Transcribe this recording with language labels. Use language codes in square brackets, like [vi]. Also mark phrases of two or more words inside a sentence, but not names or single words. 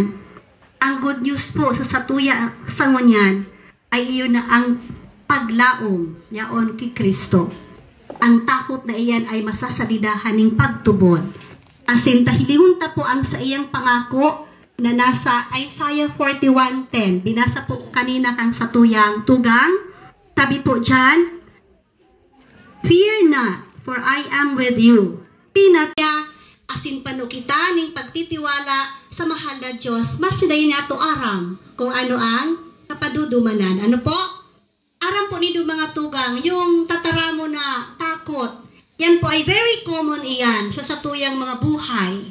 [bik] Ang good news po sa satuya sa ngunyan ay iyon na ang paglaom yaon kay Kristo. Ang takot na iyan ay masasalidahan ng pagtubod. Asin tahilihon ta po ang sa iyang pangako na nasa Isaiah 41:10. Binasa po kanina kang sa tuyang tugang. Sabi po dyan, [en] "Fear not, for I am with you." [bik] Pinatya, asin panukita ning pagtitiwala sa mahal na Diyos, mas sinayin niya ito aram kung ano ang kapadudumanan. Ano po? Aram po niyo mga tugang, yung tataramo na takot. Yan po ay [en] very common [bik] iyan sa satuyang mga buhay.